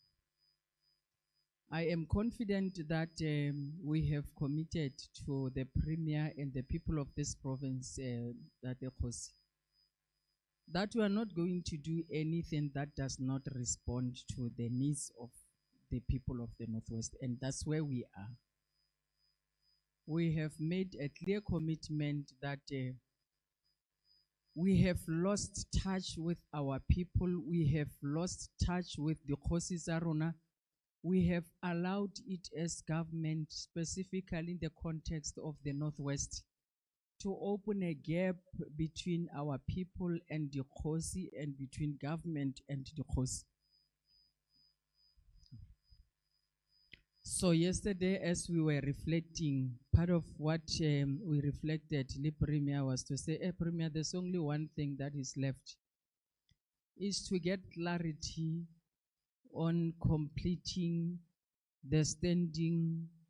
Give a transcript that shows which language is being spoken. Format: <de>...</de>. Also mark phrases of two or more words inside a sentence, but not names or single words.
<en>I am confident that we have committed to the Premier and the people of this province, that we are not going to do anything that does not respond to the needs of the people of the Northwest, and that's where we are. We have made a clear commitment that we have lost touch with our people, we have lost touch with the</en> <tn>Kgosi tsa rona.</tn> <en>We have allowed it as government, specifically in the context of the Northwest, to open a gap between our people and the Kgosi, and between government and the Kgosi. So yesterday, as we were reflecting, part of what we reflected, the Premier, was to say, Premier, there's only one thing that is left, is to get clarity on completing the standing</en>